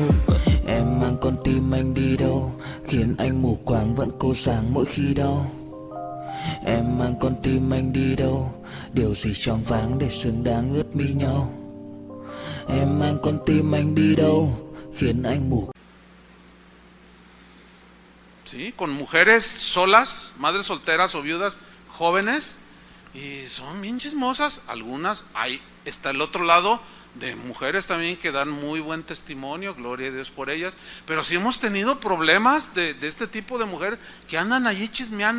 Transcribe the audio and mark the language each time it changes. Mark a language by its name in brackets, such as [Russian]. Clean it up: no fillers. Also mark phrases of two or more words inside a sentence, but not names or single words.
[Vietnamese] Em mang con tim anh đi đâu, khiến anh mù quáng vẫn cố sáng mỗi khi đau. Em mang con tim anh đi đâu, điều gì choáng váng để xứng đáng ướt mi nhau. Em mang con tim anh đi đâu, khiến anh mù. [Spanish] Sí, con mujeres solas, madres solteras o viudas jóvenes, y son bien chismosas. Algunas, ahí está el otro lado de mujeres también que dan muy buen testimonio, gloria a Dios por ellas, pero sí hemos tenido problemas de este tipo de mujeres que andan allí chismeando.